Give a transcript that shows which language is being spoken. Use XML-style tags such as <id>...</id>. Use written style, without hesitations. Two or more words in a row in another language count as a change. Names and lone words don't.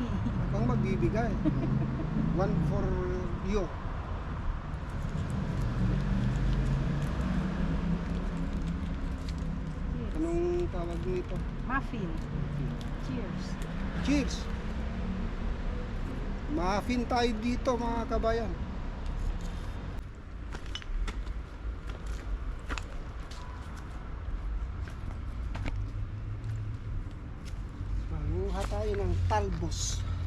<tl>Akong magbibigay.</tl> <en>One for you. Cheers.</en> <tl>Anong tawag nito?</tl> <en>Muffin. Cheers. Cheers!</en> <tl>Muffin tayo dito mga kabayan. Manguha tayo ng talbos.</tl>